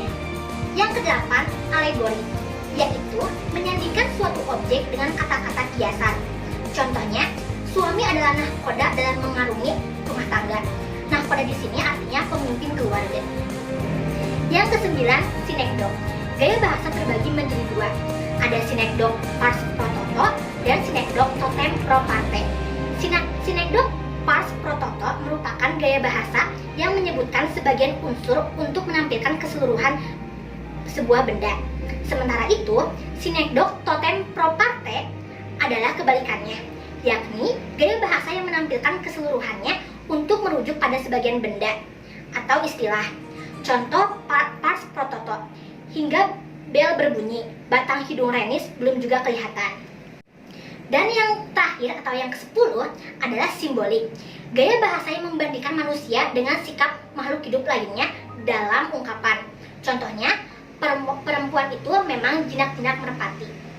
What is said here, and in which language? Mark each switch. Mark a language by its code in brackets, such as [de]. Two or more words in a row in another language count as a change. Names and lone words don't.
[id] Yang kedelapan, alegori, yaitu menyandingkan suatu objek dengan kata-kata kiasan. Contohnya, suami adalah nahkoda dalam mengarungi rumah tangga. Nahkoda di sini artinya pemimpin keluarga. Yang kesembilan, sinekdok. Gaya bahasa terbagi menjadi dua. Ada sinekdok [la] pars pro toto [id] dan sinekdok [la] totem pro parte. [id] Sinekdok [la] pars pro toto [id] merupakan gaya bahasa yang menyebutkan sebagian unsur untuk menampilkan keseluruhan sebuah benda. Sementara itu, sinekdok [la] totem pro parte [id] adalah kebalikannya, yakni gaya bahasa yang menampilkan keseluruhannya untuk merujuk pada sebagian benda atau istilah. Contoh [la] pars pro toto, [id] hingga bel berbunyi, batang hidung Renis belum juga kelihatan. Dan yang terakhir atau yang ke-10 adalah simbolik. Gaya bahasa yang membandingkan manusia dengan sikap makhluk hidup lainnya dalam ungkapan. Contohnya, perempuan itu memang jinak-jinak merpati.